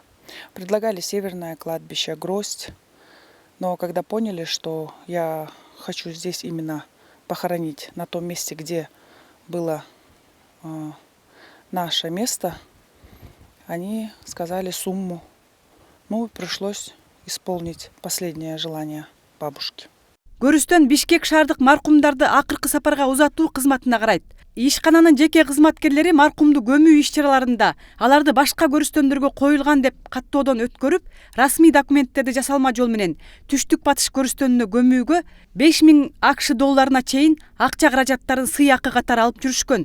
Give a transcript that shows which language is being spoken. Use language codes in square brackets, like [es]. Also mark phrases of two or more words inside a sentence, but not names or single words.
[ru] Предлагали северное кладбище, Гроздь. Но когда поняли, что я хочу здесь именно похоронить, на том месте, где было наше место, они сказали сумму. Ну, пришлось исполнить последнее желание бабушки. [ky] Көрүстөн Бишкек шаардык маркумдарды акыркы сапарга узатуу кызматына карайт. Ишкананын жеке кызматкерлери маркумду көмүү иш-чараларында аларды башка көрүстөндөргө коюлган деп каттоодон өткөрүп, расмий документтерди жасалма жол менен түштүк батыш көрүстөнүнө көмүүгө 5000 АКШ долларына чейин акча каражаттарын сый акы катары алып жүрүшкөн.